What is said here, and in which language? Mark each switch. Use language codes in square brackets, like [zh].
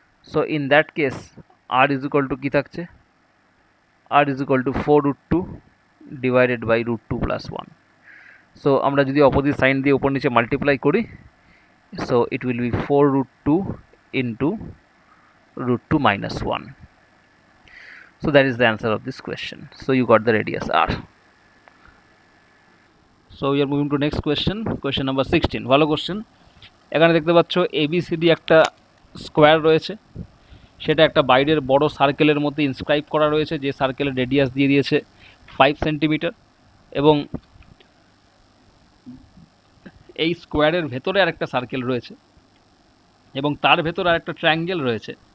[en] so in that case r is equal to [bn] কী থাকছে? [en] R is equal to 4√2 divided by √2 plus 1। So [bn] আমরা যদি opposite sign দিয়ে উপর নিচে মাল্টিপ্লাই করি, [en] So it will be 4√2 into √2 minus 1. So that is the answer of this question. So you got the radius r. So we are moving to next question, question number 16. [bn] ভালো question. এখানে দেখতে পাচ্ছ ABCD একটা square রয়েছে, সেটা একটা বাইরের বড় সার্কেলের মধ্যে ইনস্ক্রাইব করা রয়েছে, যে সার্কেলের রেডিয়াস দিয়ে দিয়েছে 5 সেন্টিমিটার এবং এই স্কোয়ারের ভেতরে আরেকটা সার্কেল রয়েছে এবং তার ভেতরে আরেকটা ট্রায়াঙ্গেল রয়েছে।